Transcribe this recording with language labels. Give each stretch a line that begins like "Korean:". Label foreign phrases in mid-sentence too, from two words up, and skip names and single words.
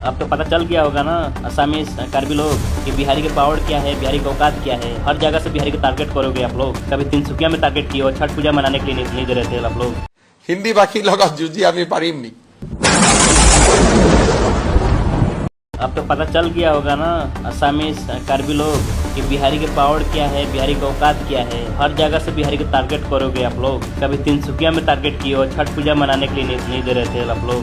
Hindi: अब तो पता चल गया होगा ना असमीज कार्बी लोग कि बिहारी के पावर क्या है, बिहारी का औकात क्या है। हर जगह से बिहारी को टारगेट करोगे आप लोग। कभी तिनसुकिया में टारगेट किए हो, छठ पूजा मनाने के लिए नहीं दे रहे थे आप लोग।
Assamese: হিন্দী ভাষী লগত जुजी আমি পাৰিমনি।
Hindi: अब तो पता चल गया होगा ना असमीज कार्बी लोग कि बिहारी के पावर क्या है, बिहारी का औकात क्या है। हर जगह से बिहारी को टारगेट करोगे आप लोग। कभी तिनसुकिया में टारगेट किए हो, छठ पूजा मनाने के लिए नहीं दे रहे थे आप लोग।